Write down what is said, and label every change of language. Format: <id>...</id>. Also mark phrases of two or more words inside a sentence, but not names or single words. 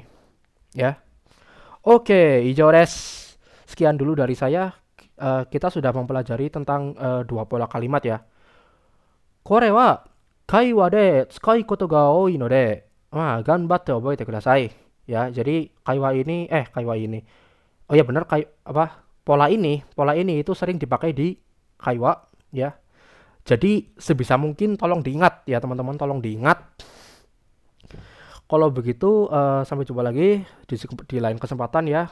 <id>Ya. Oke,</id> <ja>以上です.</ja> <id>Sekian dulu dari saya. Kita sudah mempelajari tentang 2 pola kalimat ya.</id> <ja>これは会話で使うことが多いのでがんばって覚えてください.</ja> <id>Ya, jadi kaiwa ini. Oh ya benar pola ini itu sering dipakai di kaiwa ya. Jadi sebisa mungkin tolong diingat ya teman-teman, tolong diingat. Kalau begitu sampai jumpa lagi di lain kesempatan ya.</id>